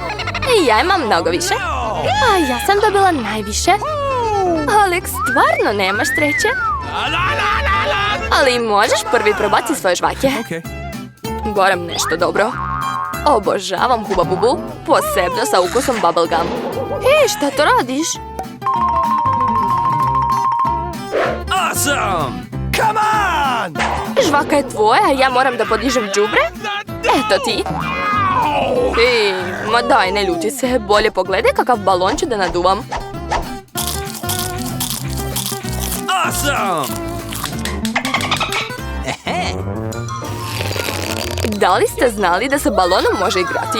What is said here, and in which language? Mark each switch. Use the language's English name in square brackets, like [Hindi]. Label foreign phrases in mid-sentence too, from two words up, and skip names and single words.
[Serbian] I ja imam mnogo više. A ja sam dobila najviše. Alex, stvarno nemaš sreće? Ali možeš prvi probati svoje žvake. Gorem nešto dobro. Obožavam Huba Bubu, posebno sa ukusom bubblegum. Hej, šta to radiš? [English] Awesome! Come on! [Serbian] Žvaka je tvoja, a ja moram da podižem đubre? Eto ti. Ej, ma daj, ne ljuti se. Bolje pogledaj kakav balon ću da naduvam. [English] Awesome! [Serbian] Da li ste znali da se balonom može igrati?